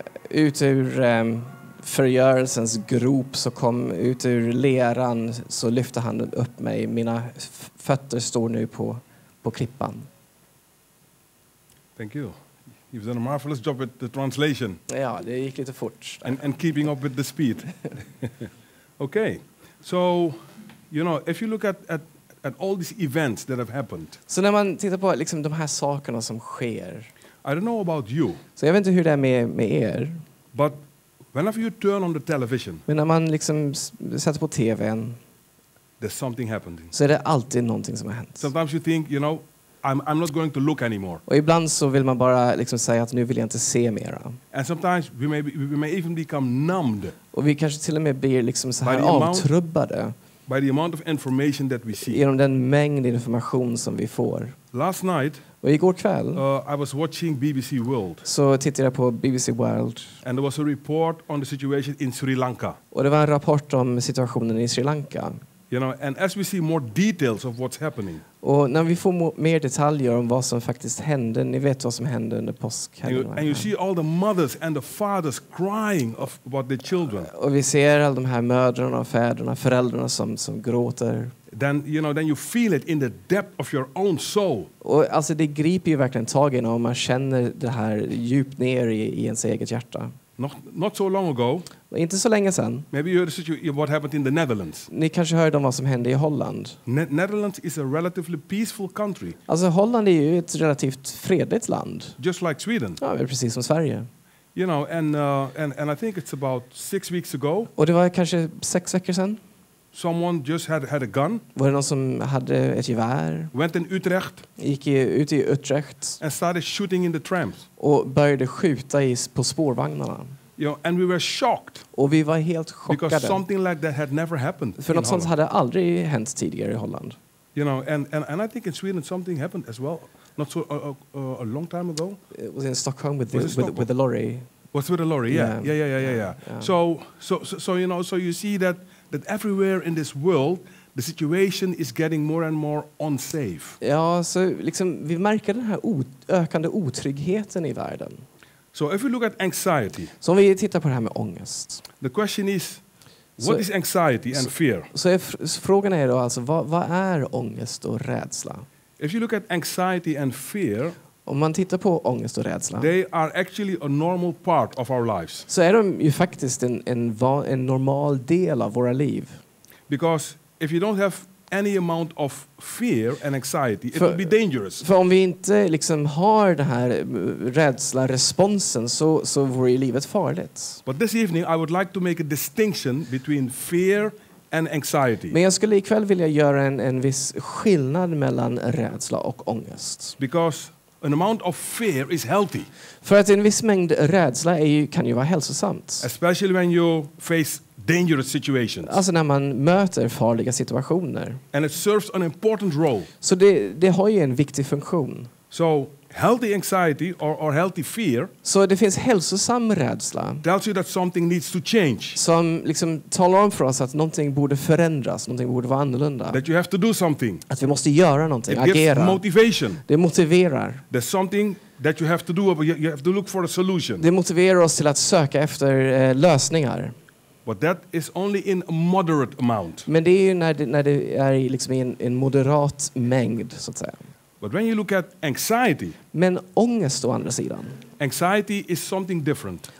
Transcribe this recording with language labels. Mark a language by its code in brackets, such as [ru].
[sv] Ut ur förgörelsens grop så kom ut ur leran, så lyfte han upp mig. Mina fötter står nu på klippan. [en] Thank you. You've done a marvelous job with the translation. [sv] Ja, det gick lite fort. [en] And keeping up with the speed. Okay. So, if you look at all these events that have happened. [sv] Så när man tittar på liksom de här sakerna som sker. [en] I don't know about you. [sv] Så jag vet inte hur det är med er. [en] But whenever you turn on the television. [sv] Men när man liksom sätter på TV:n. [en] There's something happening. [sv] Så är det alltid någonting som har hänt. [en] Sometimes you think, I'm not going to look anymore. [sv] Och ibland så vill man bara liksom säga att nu vill jag inte se mera. [en] And sometimes we may even become numbed. [sv] Och vi kanske till och med blir liksom så här avtrubbade. [en] By the amount of information that we see. [sv] Genom den mängd information som vi får. [en] Last night, [sv] och igår kväll, [en] I was watching BBC World. [sv] Så tittade jag på BBC World. [en] And there was a report on the situation in Sri Lanka. [sv] Och det var en rapport om situationen i Sri Lanka. [en] And as we see more details of what's happening. [sv] Och när vi får mer detaljer om vad som faktiskt hände, ni vet vad som hände under påskhelgen. [en] And you see all the mothers and the fathers crying about their children. [sv] Och vi ser alla de här mödrarna och fäderna, föräldrarna som gråter. [en] Then you feel it in the depth of your own soul. [sv] Och alltså det griper ju verkligen tag i om man känner det här djupt ner i ens eget hjärta. [en] Not so long ago. [sv] Inte så länge sedan. [en] Maybe you heard what happened in the Netherlands. [sv] Ni kanske hörde om vad som hände i Holland. [en] Netherlands is a relatively peaceful country. [sv] Alltså Holland är ju ett relativt fredligt land. [en] Just like Sweden. [sv] Ja, precis som Sverige. [en] And I think it's about 6 weeks ago. [sv] Och det var kanske 6 veckor sedan. [en] Someone just had a gun. [sv] Var det någon som hade ett gevär? [en] Went in Utrecht. [sv] Gick ut i Utrecht. [en] And started shooting in the trams. [sv] Och började skjuta på spårvagnarna. [en] And we were shocked [sv] Och vi var helt [en] because [sv] chockade. [en] something like that had never happened. [sv] För [en] in [sv] något sånt [en] Holland. [sv] hade aldrig hänt tidigare i Holland. [en] And I think in Sweden something happened as well, not so a long time ago. It was in Stockholm with Was it Stockholm? with the lorry. Was with a lorry? Yeah. Yeah. So you see that everywhere in this world, the situation is getting more and more unsafe. [sv] Ja, så liksom, vi märker den här ökande otryggheten i världen. [en] So if we look at anxiety, [sv] Så om vi tittar på det här med ångest. [en] the question is, what is anxiety and fear? [sv] Så frågan är då alltså, vad är ångest och rädsla? [en] If you look at anxiety and fear, [sv] Om man tittar på ångest och rädsla, [en] they are actually a normal part of our lives. [sv] så är de ju faktiskt en normal del av våra liv. [en] Because if you don't have any amount of fear and anxiety, it will be dangerous. [sv] För om vi inte liksom har den här rädsla-responsen så vore ju livet farligt. [en] But this evening I would like to make a distinction between fear and anxiety. [sv] Men jag skulle ikväll vilja göra en viss skillnad mellan rädsla och ångest. [en] Because an amount of fear is healthy. [sv] För att en viss mängd rädsla kan ju vara hälsosamt. [en] Especially when you face dangerous situations. [sv] Alltså när man möter farliga situationer. [en] And it serves an important role. [sv] Så det har ju en viktig funktion. [en] So healthy anxiety or healthy fear [sv] Så det finns hälsosam rädsla [en] tells you that something needs to change. [sv] som liksom talar om för oss att någonting borde förändras, någonting borde vara annorlunda. [en] That you have to do something. [sv] Att vi måste göra någonting, [en] It gives [sv] agera. [en] motivation. [sv] Det motiverar. [en] There's something that you have to do. You have to look for a solution. [sv] Det motiverar oss till att söka efter lösningar. [en] But that is only in a moderate amount. [sv] Men det är ju när det är liksom i en moderat mängd, så att säga. [en] But when you look at anxiety, [sv] Men ångest å andra sidan. [en] anxiety is something different.